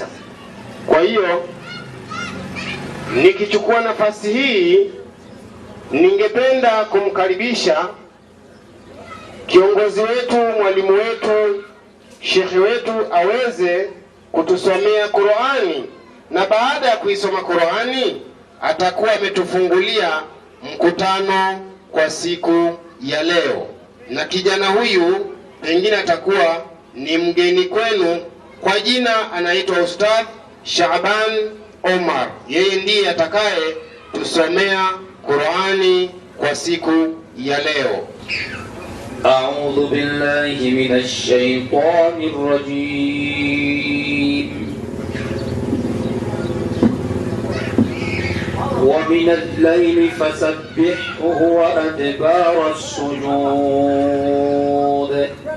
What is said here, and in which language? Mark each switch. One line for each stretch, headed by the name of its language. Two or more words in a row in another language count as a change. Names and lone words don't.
Swahili: Kwa hiyo nikichukua nafasi hii, ningependa kumkaribisha kiongozi wetu, mwalimu wetu, shekhi wetu aweze kutusomea Qur'ani, na baada ya kuisoma Qur'ani atakuwa ametufungulia mkutano kwa siku ya leo. Na kijana huyu pengine atakuwa ni mgeni kwenu, kwa jina anaitwa Ustadh Shaaban Omar. Yeye ndiye atakaye tusomea Qur'ani kwa siku ya leo.
Arabic: أعوذ بالله من الشيطان الرجيم. ومن الليل فسبحه وأدبار السجود.